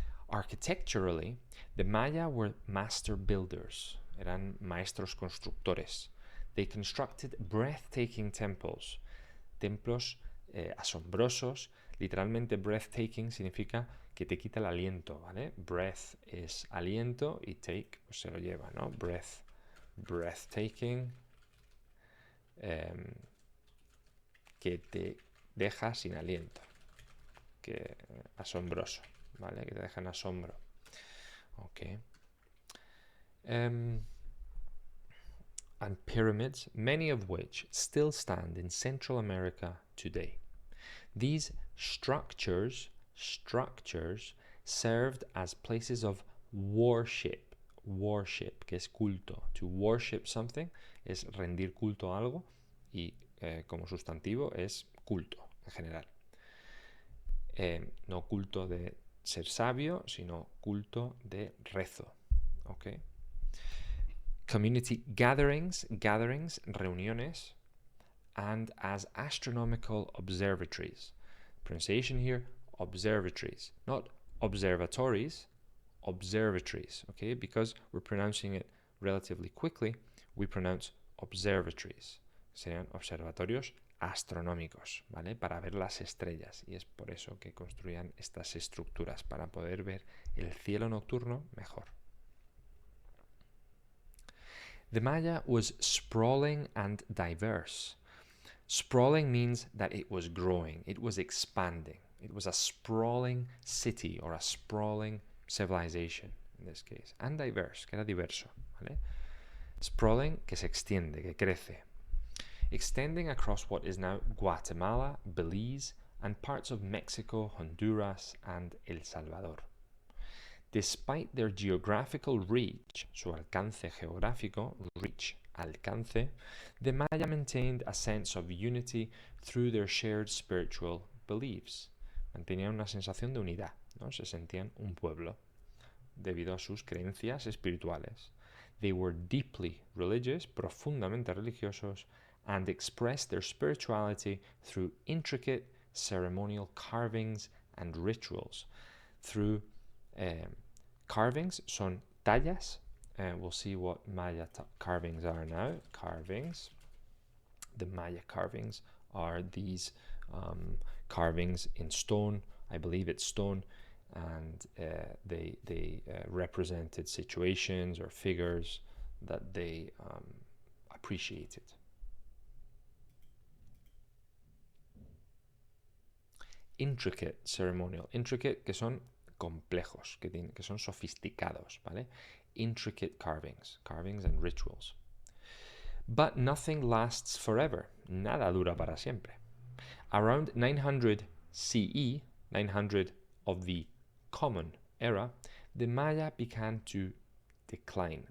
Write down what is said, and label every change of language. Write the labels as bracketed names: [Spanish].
[English] Architecturally, the Maya were master builders, [Spanish] eran maestros constructores. [English] They constructed breathtaking temples [Spanish] templos asombrosos. Literalmente breathtaking significa que te quita el aliento, ¿vale? Breath es aliento y take pues se lo lleva, ¿no? Breathtaking, que te deja sin aliento, que asombroso, ¿vale? Que te deja en asombro. Ok. [English] And pyramids, many of which still stand in Central America today. These structures served as places of worship, [Spanish] que es culto. [English] To worship something [Spanish] es rendir culto a algo y como sustantivo es culto en general. No culto de ser sabio, sino culto de rezo. [English] Okay. Community gatherings, reuniones, and as astronomical observatories. Pronunciation here, observatories, not observatories, observatories, okay? Because we're pronouncing it relatively quickly, we pronounce observatories. [Spanish] Serían observatorios astronómicos, ¿vale? Para ver las estrellas. Y es por eso que construían estas estructuras, para poder ver el cielo nocturno mejor. [English] The Maya was sprawling and diverse. Sprawling means that it was growing, it was expanding. It was a sprawling city or a sprawling civilization in this case. And diverse, [Spanish] que era diverso, ¿vale? Sprawling, que se extiende, que crece. [English] Extending across what is now Guatemala, Belize, and parts of Mexico, Honduras, and El Salvador. Despite their geographical reach, [Spanish] su alcance geográfico, [English] reach, alcance, the Maya maintained a sense of unity through their shared spiritual beliefs. [Spanish] Mantenían una sensación de unidad, ¿no? Se sentían un pueblo debido a sus creencias espirituales. [English] They were deeply religious, [Spanish] profundamente religiosos, [English] and expressed their spirituality through intricate ceremonial carvings and rituals. Through carvings [Spanish] son tallas. [English] We'll see what Maya carvings are now. Carvings. The Maya carvings are these carvings in stone. I believe it's stone, and they represented situations or figures that they appreciated. Intricate ceremonial. [Spanish] Intricate, que son complejos, que son sofisticados, ¿vale? [English] Intricate carvings and rituals. But nothing lasts forever. [Spanish] Nada dura para siempre. [English] Around 900 CE, 900 of the Common Era, the Maya began to decline.